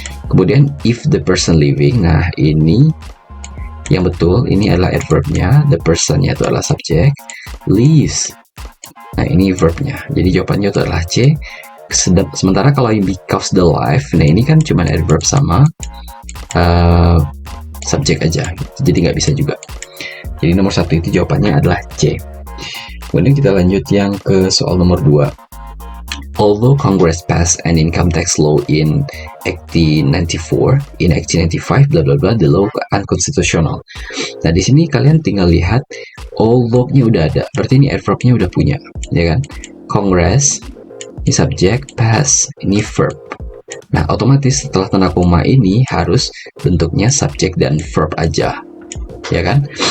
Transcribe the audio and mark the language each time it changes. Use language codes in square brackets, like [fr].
[id] Kemudian if the person living, nah ini yang betul, ini adalah adverbnya, the personnya itu adalah subjek, lives. Nah, ini verbnya. Jadi jawabannya itu adalah C. Sementara kalau yang because the life, nah ini kan cuma adverb sama subjek aja. Jadi nggak bisa juga. Jadi nomor 1 itu jawabannya adalah C. Kemudian kita lanjut yang ke soal nomor 2. [en] Although Congress passed an income tax law in 1894, in 1895, bla bla bla, the law unconstitutional. [id] Nah, di sini kalian tinggal lihat although-nya udah ada, berarti ini adverb-nya udah punya, ya kan? Congress, ini subjek, pass, ini verb. Nah, otomatis setelah tanda koma ini harus bentuknya subjek dan verb aja, ya kan?